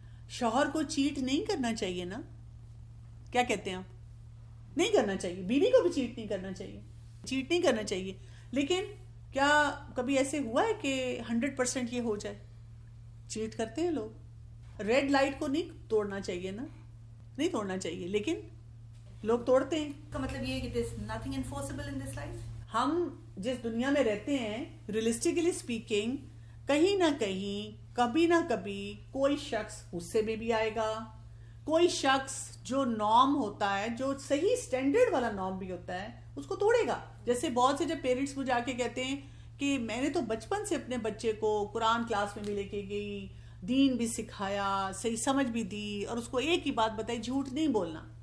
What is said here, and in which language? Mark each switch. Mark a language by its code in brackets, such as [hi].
[ur] شوہر کو چیٹ نہیں کرنا چاہیے نا, کیا کہتے ہیں آپ, نہیں کرنا چاہیے. بیوی کو بھی چیٹ نہیں کرنا چاہیے, چیٹ نہیں کرنا چاہیے, لیکن کیا کبھی ایسے ہوا ہے کہ 100% یہ ہو جائے؟ چیٹ کرتے ہیں لوگ. ریڈ لائٹ کو نہیں توڑنا چاہیے نا, نہیں توڑنا چاہیے, لیکن لوگ توڑتے ہیں. کا مطلب یہ ہے کہ [en] there's nothing enforceable in this life. [ur] ہم جس دنیا میں رہتے ہیں ریئلسٹکلی اسپیکنگ, کہیں نہ کہیں کبھی نہ کبھی کوئی شخص غصے میں بھی آئے گا, کوئی شخص جو نارم ہوتا ہے, جو صحیح سٹینڈرڈ والا نارم بھی ہوتا ہے, اس کو توڑے گا. جیسے بہت سے جب پیرنٹس مجھے آ کے کہتے ہیں کہ میں نے تو بچپن سے اپنے بچے کو قرآن کلاس میں بھی لے کے گئی, دین بھی سکھایا, صحیح سمجھ بھی دی, اور اس کو ایک ہی بات بتائی, جھوٹ نہیں بولنا.